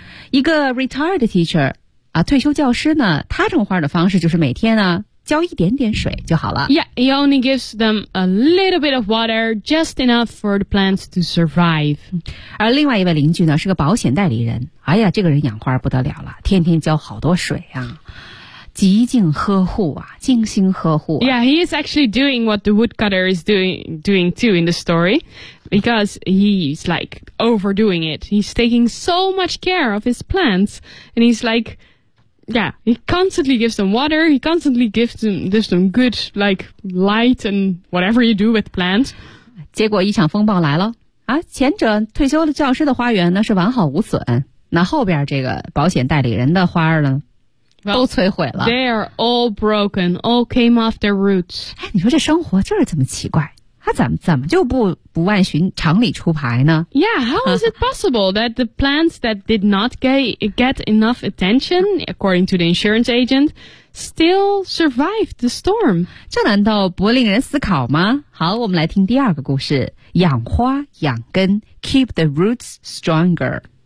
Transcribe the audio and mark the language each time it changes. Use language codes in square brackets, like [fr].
[zh] 一个 [en] retired teacher, [zh] 啊，退休教师呢，他种花的方式就是每天呢浇一点点水就好了。 [en] Yeah, he only gives them a little bit of water, just enough for the plants to survive. [zh] 而另外一位邻居呢是个保险代理人。哎呀，这个人养花不得了了，天天浇好多水啊，极尽呵护啊，精心呵护、啊。 [en] Yeah, he is actually doing what the woodcutter is doing too in the story, because he's like overdoing it. He's taking so much care of his plants, and he's like,Yeah, he constantly gives them water, he constantly gives them good, like, light and whatever you do with plants. [zh] 结果一场风暴来了。啊，前者退休的教师的花园呢是完好无损，那后边这个保险代理人的花呢 [en] well, [zh] 都摧毁了。 [en] They are all broken, all came off their roots. [zh] 哎，你说这生活就是这么奇怪，他怎么就不按循常理出牌呢？ [en] Yeah, how is it possible that the plants that did not get enough attention, according to the insurance agent, still survived the storm? [zh] 这难道不令人思考吗？好，我们来听第二个故事，养花养根， [en] keep the roots stronger.